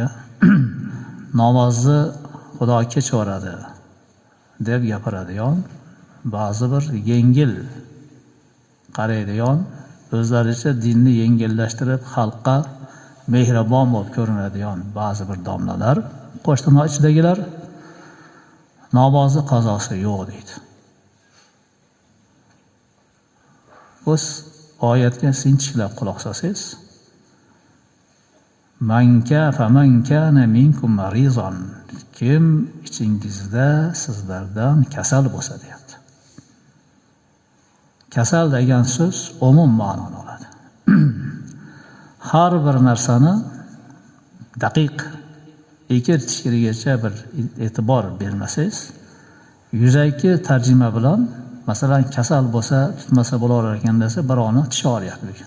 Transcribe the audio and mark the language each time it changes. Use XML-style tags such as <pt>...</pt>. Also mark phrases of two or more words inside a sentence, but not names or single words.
<uz>Namozni Xudo kechiradi deb gapiradigan, ba'zi bir yengil qaraydigan, o'zlaricha dinni yengillashtirib xalqqa mehribon bo'lib ko'rinadigan ba'zi bir domlalar, qo'shtirnoq ichidagilar namozni qazosi yo'q deydi. Biz oyatga sinchiklab quloq solsangiz,</uz> <ar>فمن كان منكم مريضا,</ar> <uz>kim ichingizda sizlardan kasal bo'lsa deyapti. Kasal degan so'z umum ma'noni oladi. Har bir narsani daqiq ekir-tikirigacha bir e'tibor bermasangiz, yuzaki tarjima bilan, masalan, kasal bo'lsa, tutmasa bo'lar ekan desa, birovni tishi og'riyapti ekan.</uz>